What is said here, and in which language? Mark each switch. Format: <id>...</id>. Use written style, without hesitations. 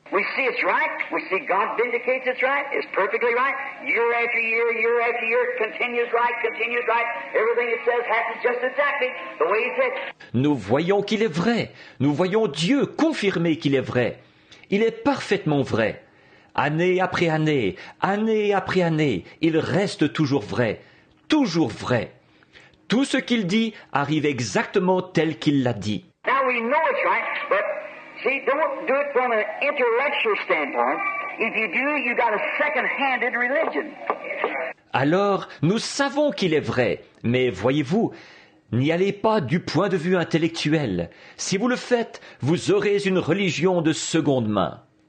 <en>We see it's right. We see God vindicates it's right. It's perfectly right. Year after year, year after year, it continues right, continues right. Everything it says happens just exactly the way He said.</en> <fr>Nous voyons qu'il est vrai. Nous voyons Dieu confirmer qu'il est vrai. Il est parfaitement vrai. Année après année, année après année, il reste toujours vrai. Toujours vrai. Tout ce qu'il dit arrive exactement tel qu'il l'a dit.</fr> <en>Now we know it's right, but see, don't do it from an intellectual standpoint. If you do, you got a second-handed religion.</en> <fr>Alors, nous savons qu'il est vrai, mais voyez-vous, n'y allez pas du point de vue intellectuel. Si vous le faites, vous aurez une religion de seconde main.</fr>